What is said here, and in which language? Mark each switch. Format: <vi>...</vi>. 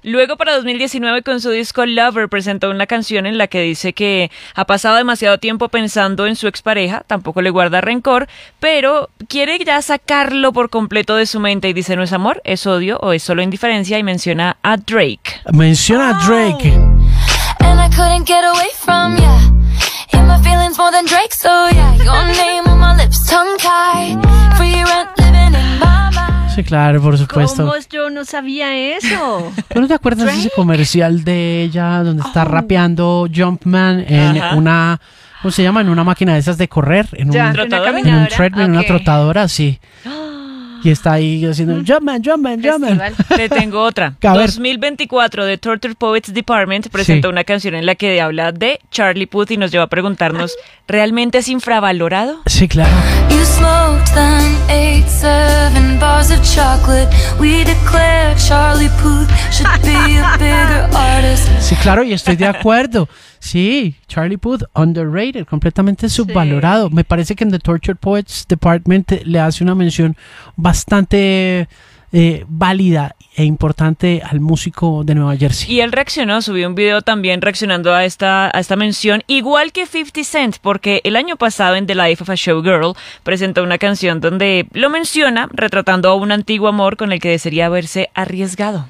<es>Luego, para 2019, con su disco Lover, presentó una canción en la que dice que ha pasado demasiado tiempo pensando en su expareja, tampoco le guarda rencor, pero quiere ya sacarlo por completo de su mente y dice: no es amor, es odio o es solo indiferencia, y menciona a Drake. Menciona a Drake.</es> <en>And I couldn't get away from ya. Feelings more than Drake, so yeah. Your name on my lips, tongue tied. Free rent living in my mind.</en> <es>Sí, claro, por supuesto. ¿Cómo yo no sabía eso? ¿Tú no te acuerdas de ese comercial de ella donde está rapeando Jumpman en una... ¿Cómo se llama? En una máquina de esas de correr. En un trotador. En un treadmill, en una trotadora, sí. Y está ahí haciendo Jumpman, Jumpman, Jumpman. Te tengo otra. 2024, The Tortured Poets Department presentó una canción en la que habla de Charlie Puth y nos lleva a preguntarnos, ¿realmente es infravalorado? Sí, claro.</es> <en>You smoked them 8-7 bars of chocolate. We declare Charlie Puth should be a bigger artist.</en> <es>Sí, claro, y estoy de acuerdo. Sí, Charlie Puth, underrated, completamente subvalorado. Sí. Me parece que en The Tortured Poets Department le hace una mención bastante válida e importante al músico de Nueva Jersey. Y él reaccionó, subió un video también reaccionando a esta mención, igual que 50 Cent, porque el año pasado en The Life of a Showgirl presentó una canción donde lo menciona, retratando a un antiguo amor con el que desearía haberse arriesgado.</es>